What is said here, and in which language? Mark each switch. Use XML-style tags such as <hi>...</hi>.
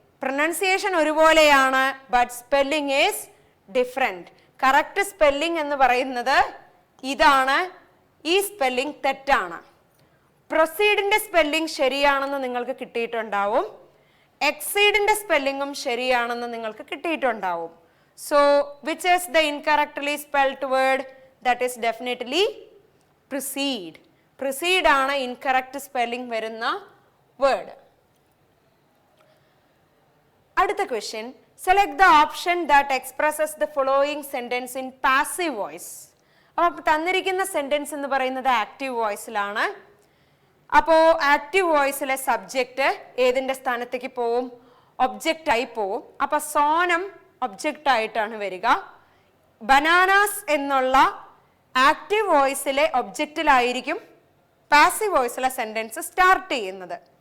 <en>Pronunciation ഒരുപോലെയാണ്, but spelling is different.</en> <ml>Correct spelling എന്ന് പറയുന്നത് ഇതാണ്. ഈ സ്പെല്ലിംഗ് തെറ്റാണ്. പ്രൊസീഡിൻ്റെ സ്പെല്ലിംഗ് ശരിയാണെന്ന് നിങ്ങൾക്ക് കിട്ടിയിട്ടുണ്ടാവും. എക്സീഡിൻ്റെ സ്പെല്ലിങ്ങും ശരിയാണെന്ന് നിങ്ങൾക്ക് കിട്ടിയിട്ടുണ്ടാവും.</ml> <en>So, which is the incorrectly spelled word? That is definitely proceed. Proceed ആണ് incorrect spelling വരുന്ന word.</en> <ml>അടുത്ത question.</ml> <en>Select the option that expresses the following sentence in passive voice.</en> <ml>അപ്പോൾ തന്നിരിക്കുന്ന സെന്റൻസ് എന്ന് പറയുന്നത് ആക്റ്റീവ് വോയിസിലാണ്. അപ്പോൾ ആക്റ്റീവ് വോയിസിലെ സബ്ജക്റ്റ് ഏതിൻ്റെ സ്ഥാനത്തേക്ക് പോവും? ഒബ്ജക്റ്റ് ആയി പോവും. അപ്പോൾ സോനം ഒബ്ജക്റ്റ് ആയിട്ടാണ് വരിക. ബനാനാസ് എന്നുള്ള ആക്റ്റീവ് വോയിസിലെ ഒബ്ജക്റ്റിലായിരിക്കും പാസീവ് വോയിസിലെ സെന്റൻസ് സ്റ്റാർട്ട് ചെയ്യുന്നത്.</ml>